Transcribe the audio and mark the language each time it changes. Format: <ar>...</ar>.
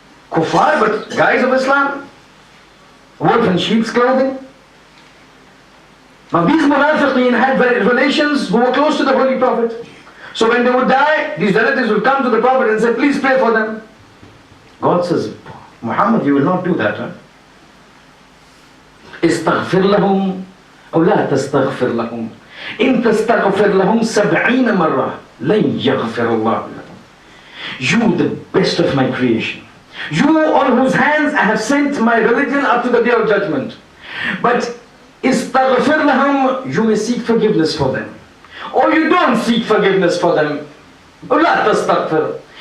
<en>Kuffar, but guise of Islam. Wolf in sheep's clothing. Now these munafiqeen had relations who were close to the Holy Prophet. So when they would die, these relatives would come to the Prophet and say, please pray for them. God says, Muhammad, you will not do that.</en> <ar>استغفر لهم أو لا تستغفر لهم إن تستغفر لهم 70 مرة لن يغفر الله لهم.</ar> <en>You, the best of my creation, you on whose hands I have sent my religion up to the day of judgment. But</en> <ar>استغفر لهم,</ar> <en>you may seek forgiveness for them, or you don't seek forgiveness for them.</en> <ar>أو لا تستغفر.</ar>